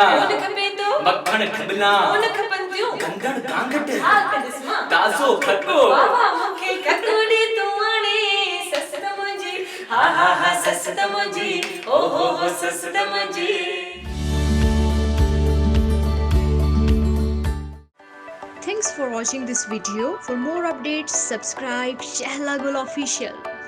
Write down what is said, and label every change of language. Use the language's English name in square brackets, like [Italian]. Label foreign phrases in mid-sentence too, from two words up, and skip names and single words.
[Sindhi] उन खपे तो मक्खण खबला उन खपन थियूं गंगड़ गांगट हा कदिस मां ताज़ो खटो वाह वाह मूंखे कटोड़ी तूं आणे सस त मुंहिंजी हा हा हा सस त मुंहिंजी ओ हो सस त मुंहिंजी [English] Thanks for watching this video. For more updates, subscribe Shehlagul Official.